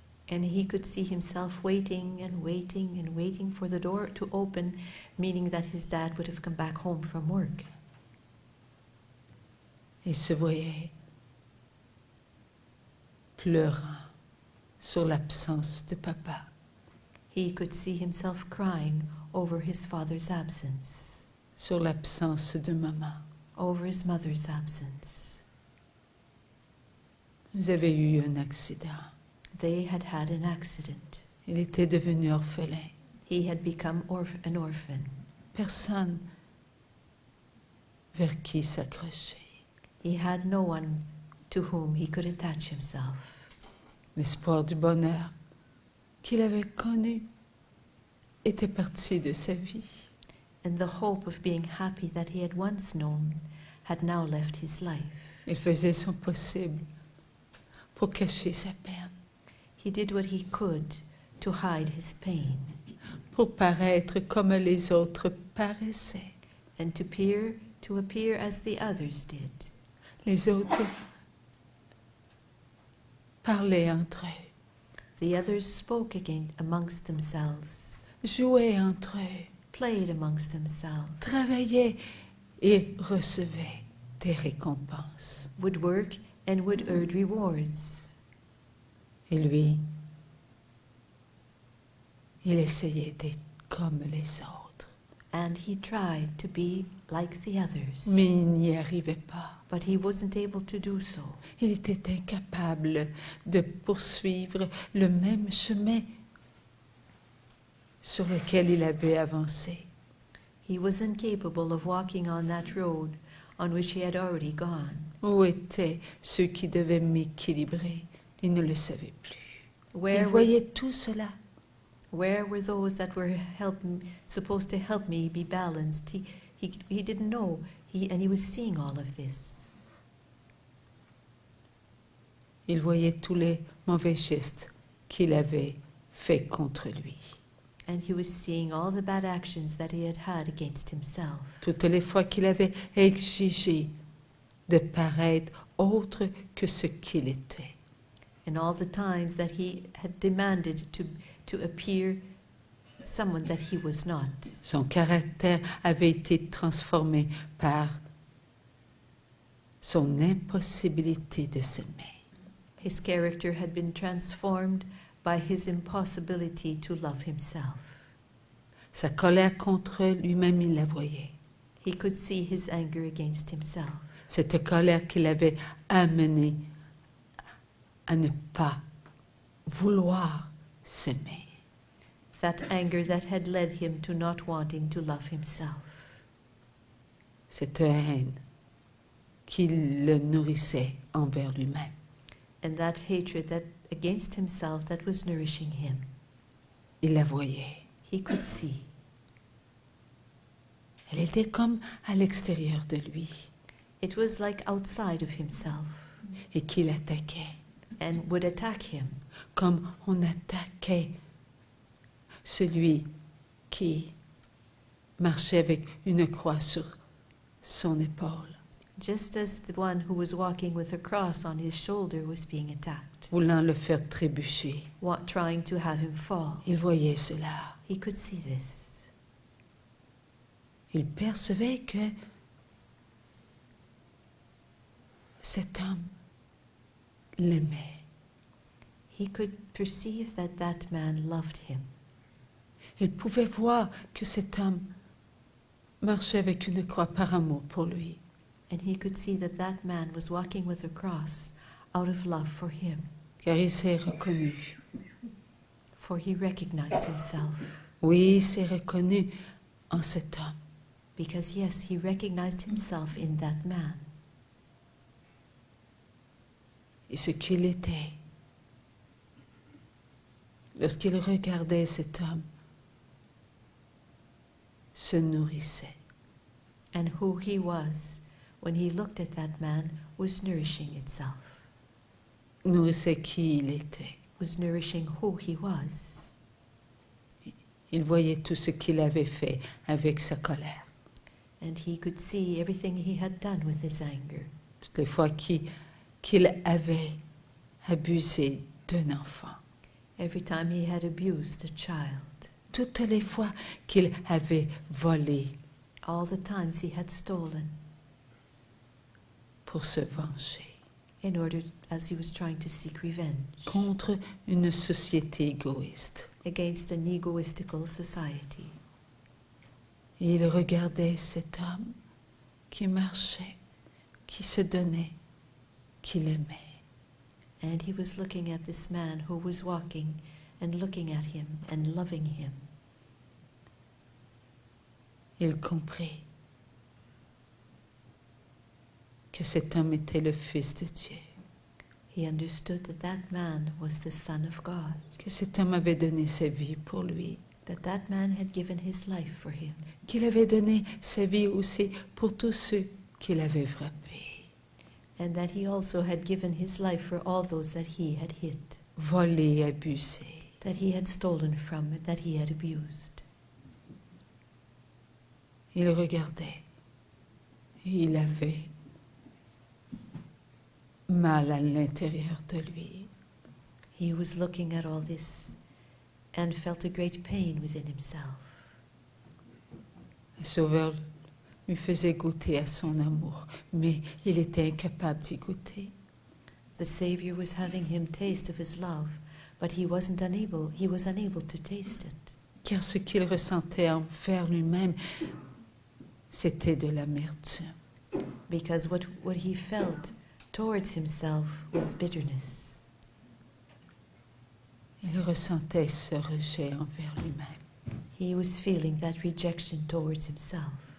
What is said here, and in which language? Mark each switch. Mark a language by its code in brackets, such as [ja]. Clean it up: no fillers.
[en] And he could see himself waiting and waiting and waiting for the door to open, meaning that his dad would have come back home from work. [fr] Il se voyait pleurant sur l'absence de papa. [en] He could see himself crying over his father's absence, [fr] Sur l'absence de maman. [en] over his mother's absence. [fr] Vous avez eu un accident. [en] They had had an accident. [fr] Il était devenu orphelin. [en] He had become an orphan. [fr] Personne vers qui s'accrocher. [en] He had no one to whom he could attach himself. [fr] L'espoir du bonheur qu'il avait connu était parti de sa vie. [en] And the hope of being happy that he had once known had now left his life. [fr] Il faisait son possible pour cacher sa peine, [en] He did what he could to hide his pain [fr] pour paraître comme les autres paraissaient. [en] and to appear as the others did. [fr] Les autres parlaient entre eux, [en] The others spoke again amongst themselves, [fr] jouaient entre eux, [en] played amongst themselves, [fr] travaillaient et recevaient des récompenses. [en] would work and would earn rewards. [fr] Et lui, il essayait d'être comme les autres, [en] And he tried to be like the others, [fr] mais il n'y arrivait pas. [en] but he wasn't able to do so. [fr] Il était incapable de poursuivre le même chemin sur lequel il avait avancé. [en] He was incapable of walking on that road on which he had already gone. [fr] Où étaient ceux qui devaient m'équilibrer? Il ne le savait plus. Il [en] Where [fr] voyait tout cela. [en] were those that were supposed to help me be balanced? He didn't know, and he was seeing all of this. [fr] Il voyait tous les mauvais gestes qu'il avait faits contre lui. [en] And he was seeing all the bad actions that he had against himself. [fr] Toutes les fois qu'il avait exigé de paraître autre que ce qu'il était. [en] And all the times that he had demanded to appear someone that he was not. [fr] Son caractère avait été transformé par son impossibilité de s'aimer. [en] His character had been transformed by his impossibility to love himself. [fr] Sa colère contre lui-même, il la voyait. [en] He could see his anger against himself. [fr] Cette colère qui l'avait amené à ne pas vouloir s'aimer. [en] That anger that had led him to not wanting to love himself. [fr] Cette haine qui le nourrissait envers lui-même. [en] And that hatred that against himself that was nourishing him. [fr] Il la voyait. [en] He could see. [fr] Elle était comme à l'extérieur de lui [en] It was like outside of himself [fr] et qui l'attaquait, [en] and would attack him, [fr] comme on attaquait celui qui marchait avec une croix sur son épaule, [en] just as the one who was walking with a cross on his shoulder was being attacked, [fr] voulant le faire trébucher. [en] trying to have him fall. [fr] Il voyait cela. [en] He could see this. [fr] Il percevait que cet homme l'aimait. [en] He could perceive that that man loved him. [fr] Il pouvait voir que cet homme marchait avec une croix par amour pour lui. [en] And he could see that that man was walking with a cross out of love for him, [fr] Car il s'est reconnu. [en] for he recognized himself. [fr] Oui, il s'est reconnu en cet homme. [en] Because yes, he recognized himself in that man. [fr] Et ce qu'il était. Lorsqu'il regardait cet homme, se nourrissait. [en] And who he was, when he looked at that man, was nourishing itself, [fr] Nourrissait qui il était. [en] was nourishing who he was. [fr] Il voyait tout ce qu'il avait fait avec sa colère. [en] And he could see everything he had done with his anger. [fr] Toutes les fois qu'il avait abusé d'un enfant. [en] Every time he had abused a child. [fr] Toutes les fois qu'il avait volé [en] All the times he had stolen [fr] pour se venger. [en] in order, as he was trying to seek revenge [fr] contre une société égoïste. [en] against an egoistical society. [fr] Et il regardait cet homme qui marchait, qui se donnait, qu'il aimait. [en] And he was looking at this man who was walking and looking at him and loving him. [fr] Il comprit que cet homme était le Fils de Dieu, [en] He understood that that man was the Son of God, [fr] que cet homme avait donné sa vie pour lui, [en] that that man had given his life for him, [fr] qu'il avait donné sa vie aussi pour tous ceux qui l'avaient frappé, [en] and that he also had given his life for all those that he had hit, [fr] volé, abusé. [en] that he had stolen from, that he had abused. [fr] Il regardait et il avait mal à l'intérieur de lui. [en] He was looking at all this and felt a great pain within himself. [fr] Le Sauveur lui faisait goûter à son amour, mais il était incapable d'y goûter. [en] The Savior was having him taste of his love, but he was unable to taste it, [fr] Car ce qu'il ressentait envers lui-même, c'était de l'amertume. [en] because what he felt towards himself was bitterness. [fr] Il ressentait ce rejet envers lui-même. [en] He was feeling that rejection towards himself.